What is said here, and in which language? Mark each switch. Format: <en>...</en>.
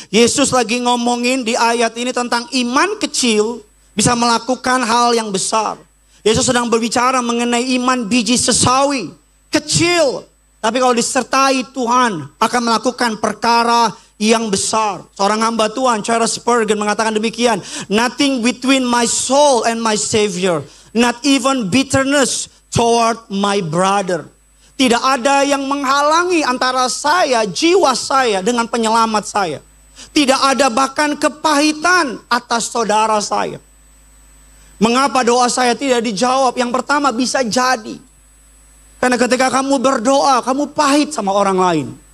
<id>Yesus lagi ngomongin di ayat ini tentang iman kecil bisa melakukan hal yang besar. Yesus sedang berbicara mengenai iman biji sesawi. Kecil, tapi kalau disertai Tuhan akan melakukan perkara yang besar. Seorang hamba Tuhan, Charles Spurgeon, mengatakan demikian.</id> <en>Nothing between my soul and my Savior. Not even bitterness toward my brother.</en> <id>Tidak ada yang menghalangi antara saya, jiwa saya dengan penyelamat saya. Tidak ada bahkan kepahitan atas saudara saya. Mengapa doa saya tidak dijawab? Yang pertama, bisa jadi karena ketika kamu berdoa, kamu pahit sama orang lain.</id>